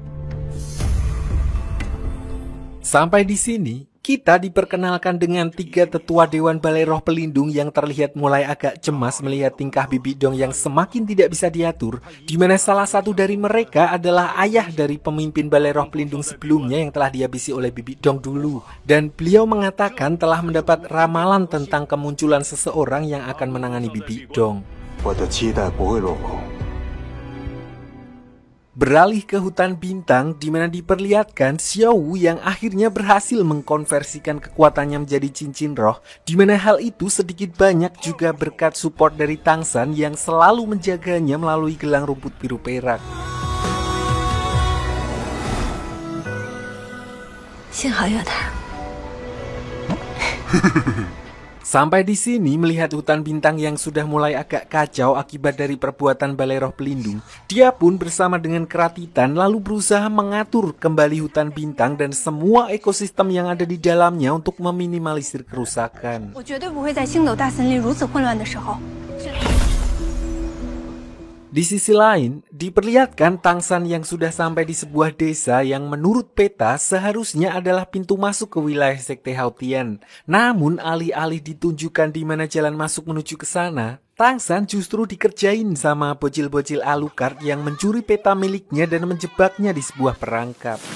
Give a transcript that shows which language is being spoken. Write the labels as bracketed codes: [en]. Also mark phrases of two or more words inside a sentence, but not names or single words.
[id] Sampai di sini, kita diperkenalkan dengan 3 tetua Dewan Balai Roh Pelindung yang terlihat mulai agak cemas melihat tingkah Bibi Dong yang semakin tidak bisa diatur, di mana salah satu dari mereka adalah ayah dari pemimpin Balai Roh Pelindung sebelumnya yang telah dihabisi oleh Bibi Dong dulu. Dan beliau mengatakan telah mendapat ramalan tentang kemunculan seseorang yang akan menangani Bibi Dong. [zh] 我的期待不会落空。 [id] Beralih ke hutan bintang di mana diperlihatkan Xiao Wu yang akhirnya berhasil mengkonversikan kekuatannya menjadi cincin roh, di mana hal itu sedikit banyak juga berkat support dari Tang San yang selalu menjaganya melalui gelang rumput biru perak. [zh] 幸好有他。 [id] Sampai di sini melihat hutan bintang yang sudah mulai agak kacau akibat dari perbuatan Balai Roh Pelindung, dia pun bersama dengan Keratitan lalu berusaha mengatur kembali hutan bintang dan semua ekosistem yang ada di dalamnya untuk meminimalisir kerusakan. [zh] 我绝对不会在星斗大森林如此混乱的时候。 [id] Di sisi lain, diperlihatkan Tang San yang sudah sampai di sebuah desa yang menurut peta seharusnya adalah pintu masuk ke wilayah Sekte Haotian. Namun alih-alih ditunjukkan di mana jalan masuk menuju ke sana, Tang San justru dikerjain sama bocil-bocil Alucard yang mencuri peta miliknya dan menjebaknya di sebuah perangkap.